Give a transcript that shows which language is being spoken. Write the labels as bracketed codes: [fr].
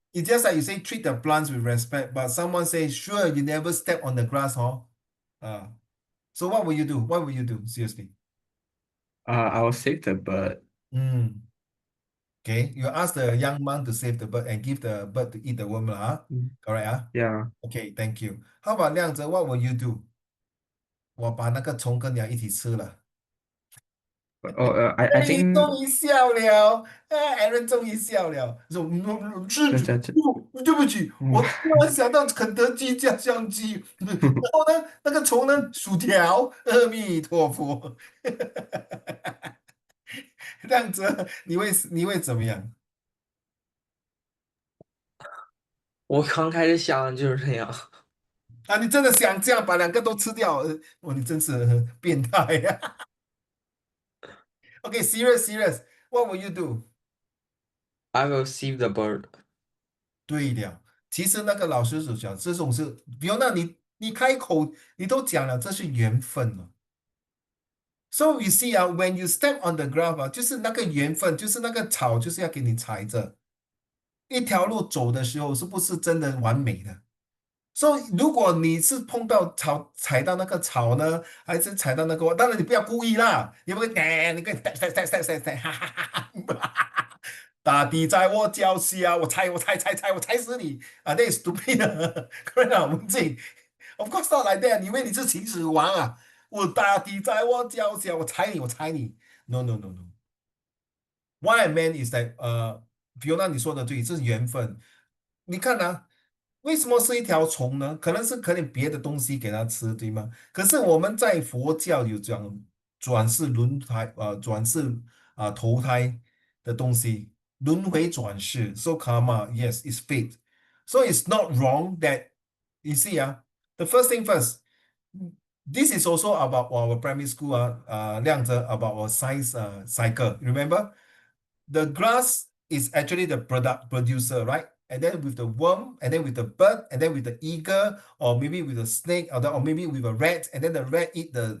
[en] it's just like you say treat the plants with respect, but someone says, sure, you never step on the grass, huh? So what will you do? What will you do? Seriously. I'll save the bird. Okay, you ask the young monk to save the bird and give the bird to eat the worm, huh? Mm. Correct, huh? Yeah. Okay, thank you. How about 亮泽? What will you do? [zh] 我把那个虫跟鸟一起吃了。 [en] Oh, I [zh] Aaron，你 [en] think [zh] 终于笑了，Aaron 终于笑了，说施主，这对不起，嗯我突然想到肯德基家乡鸡，然后呢，那个虫呢，薯条，阿弥陀佛，这样子你会怎么样？我刚开始想的就是这样。啊，你真的想这样把两个都吃掉？你真是变态呀！ [en] Okay, serious, serious. What will you do? I will save the bird. [zh] 对了，其实那个老师所讲，这种是，比如那你开口，你都讲了，这是缘分了。 [en] So you see [zh] 啊， [en] when you step on the ground [zh] 啊，就是那个缘分，就是那个草，就是要给你踩着。一条路走的时候，是不是真的完美的？所以，如果你是碰到草，踩到那个草呢，还是踩到那个？当然你不要故意啦，你不会，你跟哈哈哈哈，大地在我脚下，我踩死你啊！那 [en] stupid [zh] 的，各位啊，文静， [en] of course not like that， [zh] 你以为你是秦始皇啊？我大地在我脚下，我踩你， [en] no no no no。 What I meant is that， [zh] Fiona 你说的对，这是缘分。你看啊，为什么是一条虫呢？可能是可能别的东西给它吃，对吗？可是我们在佛教有讲转世轮胎，转世投胎的东西，轮回转世， [en] so karma, yes, it's fate. So it's not wrong that you see, the first thing first, this is also about our primary school, 亮着 about our science cycle. Remember? The grass is actually the producer, right? And then with the worm, and then with the bird, and then with the eagle, or maybe with a snake, or maybe with a rat, and then the rat eat